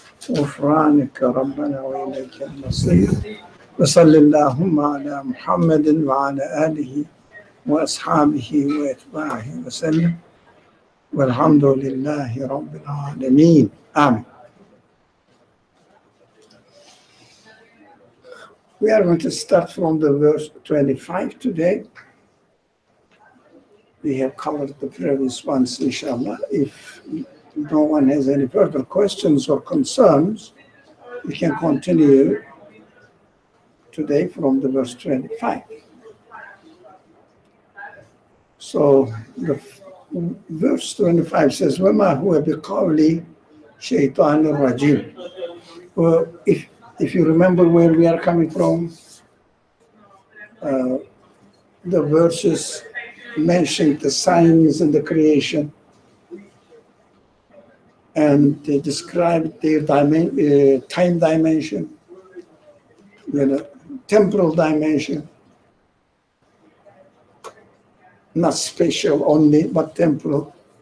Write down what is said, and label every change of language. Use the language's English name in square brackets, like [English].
[Arabic] غفرانك ربنا وإليك المصير. وصل اللهم على محمد وعلى آله وأصحابه وأتباعه وسلم، والحمد لله رب العالمين. آمين. [English] We are going to start from the verse 25 today. We have covered the previous ones, inshallah. If no one has any further questions or concerns, we can continue today from the verse 25. So the verse 25 says, [Arabic] وَمَا هُوَ بِقَوْلِ شَيْطَانِ الرَّجِيمِ. [English] Well, if you remember where we are coming from, the verses mentioned the signs in the creation, and they described their time dimension, temporal dimension, not spatial only, but temporal.